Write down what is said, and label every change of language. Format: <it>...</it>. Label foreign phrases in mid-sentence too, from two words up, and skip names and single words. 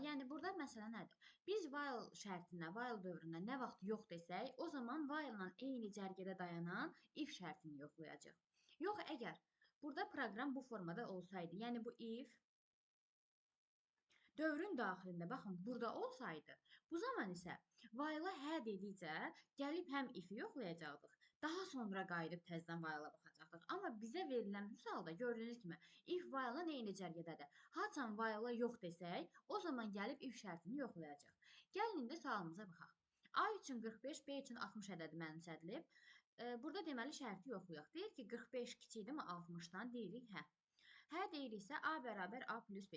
<az>Yəni, burada məsələ nədir? Biz while şərtinə, while dövrünə nə vaxt yox desək, o zaman while-la eyni cərgədə dayanan if şərtini yoxlayacaq. Yox, əgər burada proqram bu formada olsaydı, yəni bu if dövrün daxilində, baxın, burada olsaydı, bu zaman isə while-a hə dedikcə gəlib həm if-i yoxlayacaqdıq, daha sonra qayıdıb təzədən while-a baxacaqdıq. Amma bizə verilən bu sualda gördüyünüz kimi if while-a eyni cərgədədir. Haçan while-a yox desək, o zaman gəlib if şərtini yoxlayacaq. Gəlin indi sualımıza baxaq. A üçün 45, B üçün 60 ədədi mənimsədilib. Burada deməli şərti yoxlayaq. Deyir ki, 45 kiçikdir mi 60-dan? Deyirik, hə. Hə deyiriksə, A bərabər A plus 5.</az>